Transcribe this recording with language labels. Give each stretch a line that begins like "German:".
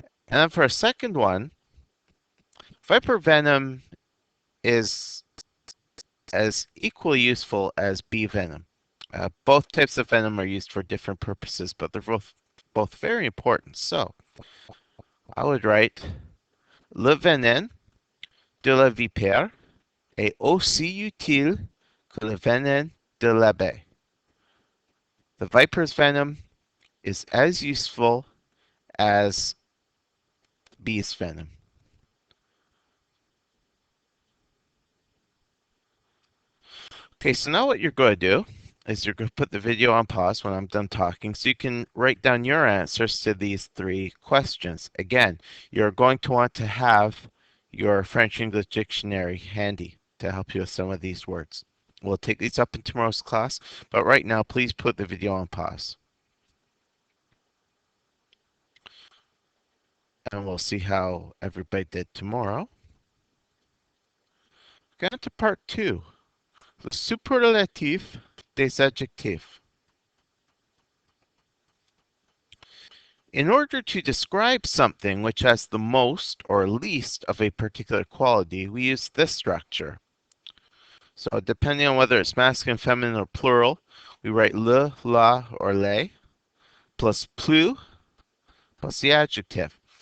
English: And then for a second one, viper venom is as equally useful as bee venom. Both types of venom are used for different purposes, but they're both very important. So I would write
French: le venin de la vipère est aussi utile que le venin de l'abeille.
English: The viper's venom is as useful as bee's venom. Okay, so now what you're going to do is you're going to put the video on pause when I'm done talking so you can write down your answers to these three questions. Again, you're going to want to have your French English dictionary handy to help you with some of these words. We'll take these up in tomorrow's class, but right now, please put the video on pause. And we'll see how everybody did tomorrow. Get into part 2. The superlatif des adjectifs. In order to describe something which has the most or least of a particular quality, we use this structure. So depending on whether it's masculine, feminine, or plural, we write le, la, or les, plus plus, plus the adjective.